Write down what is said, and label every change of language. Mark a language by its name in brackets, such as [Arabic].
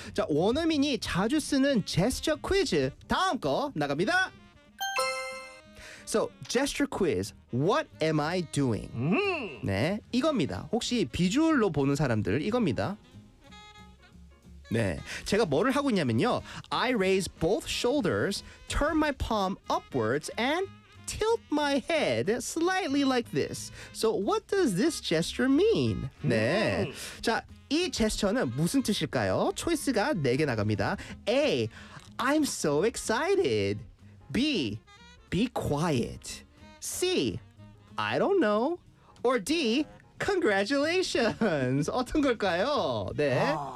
[Korean] 자, 원어민이 자주 쓰는 제스처 퀴즈 다음 거 나갑니다. [English] So, gesture quiz. What am I doing? [Korean] 네, 이겁니다. 혹시 비주얼로 보는 사람들 이겁니다. 네, 제가 뭐를 하고 있냐면요. [English] I raise both shoulders, turn my palm upwards, and tilt my head slightly like this. So what does this gesture mean? [Korean] 네, 자, 이 제스처는 무슨 뜻일까요? 초이스가 4개 나갑니다. [English] A, I'm so excited. B, be quiet. C, I don't know. Or D, congratulations. [Korean] 어떤 걸까요? 네.